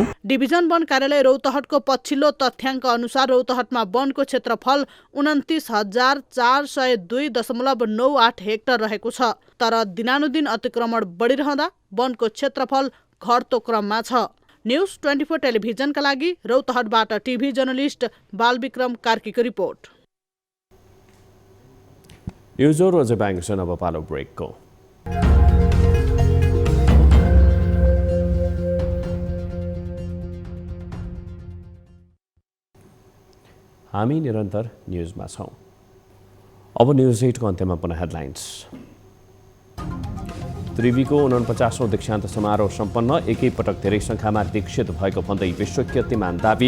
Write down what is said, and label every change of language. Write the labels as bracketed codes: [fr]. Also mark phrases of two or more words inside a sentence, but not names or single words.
[ne] डिभिजन वन कार्यालय रौतहटको पछिल्लो तथ्याङ्क अनुसार रौतहटमा वनको क्षेत्रफल 29,402.98 हेक्टर रहेको छ। तर दिनानुदिन अतिक्रमण बढिरहँदा वनको क्षेत्रफल घट्दो क्रममा छ। न्यूज 24 टेलिभिजनका लागि रौतहटबाट [en] TV journalist [ne] बालविक्रम कार्कीको रिपोर्ट। न्यूज और रोजे बैंक से अब पालो ब्रेक को। हामी निरन्तर न्यूजमा छौं। अब न्यूज 8 को अन्त्यमा पुनः हेडलाइन्स। त्रिवीको 49औं दीक्षान्त समारोह सम्पन्न, एकै पटक धेरै संख्यामा दीक्षित भएको भन्दै विश्व कीर्तिमान दाबी।